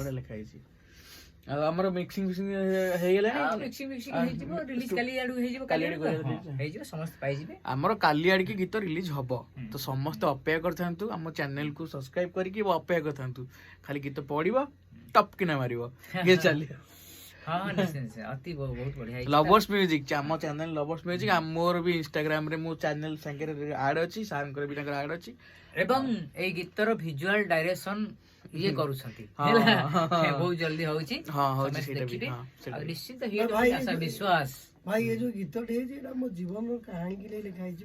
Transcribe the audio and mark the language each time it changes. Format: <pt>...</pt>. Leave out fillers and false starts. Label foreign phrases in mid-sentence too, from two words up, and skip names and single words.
<or>ଲେଖା ହେଇଛି ଆଉ ଆମର ମିକ୍ସିଂ ଫିକ୍ସିଂ ହେଇଗଲାଣି ମିକ୍ସିଂ ହେଇଯିବ ରିଲିଜ କାଲି ଆଡୁ ହେଇଯିବ ହେଇଯିବ ସମସ୍ତେ ପାଇଯିବେ ଆମର କାଲି ଆଡିକି ଗୀତ ରିଲିଜ ହବ ତ ସମସ୍ତେ ଅପେକ୍ଷା କରିଥାନ୍ତୁ ଆମ ଚ୍ୟାନେଲ କୁ ସବସ୍କ୍ରାଇବ କରିକି ଅପେକ୍ଷା କରିଥାନ୍ତୁ ଖାଲି ଗୀତ ପଡିବ ଟପ୍ କିନା ମାରିବ ଇଏ ଚାଲିବ ହଁ ନିଶ୍ଚୟ ନିଶ୍ଚୟ ଅତି ବହୁତ ବଢ଼ିଆ ହେଇଛି। लवर्स म्यूजिक ଆମ ଚ୍ୟାନେଲ लवर्स म्यूजिक ମୋର ବି ଇନଷ୍ଟାଗ୍ରାମ ରେ ମୋ ଚ୍ୟାନେଲ ସାଙ୍ଗରେ ଆଡ ଅଛି, ସାରଙ୍କର ବି ତାଙ୍କର ଆଡ ଅଛି। ଏବଂ ଏଇ ଗୀତର ଭିଜୁଆଲ ଡାଇରେକ୍ସନ ଇଏ କରୁଛନ୍ତି ହେଲା ବହୁତ ଜଲ୍ଦି ହଉଛି। ହଁ ହଉଛି ସମସ୍ତେ ସେଇଟା ବି ଦେଖିବେ ହଁ ସେଇଟା ଆଉ ବି। ନିଶ୍ଚିତ ହିଟ୍ ଭାଇ, ଆଶା ବିଶ୍ୱାସ। ଭାଇ ଏ ଯୋଉ ଗୀତଟି ହେଇଛି ଏଇଟା ମୋ ଜୀବନର କାହାଣୀ କି ନେଇ ଲେଖା ହେଇଛି ବା।</or>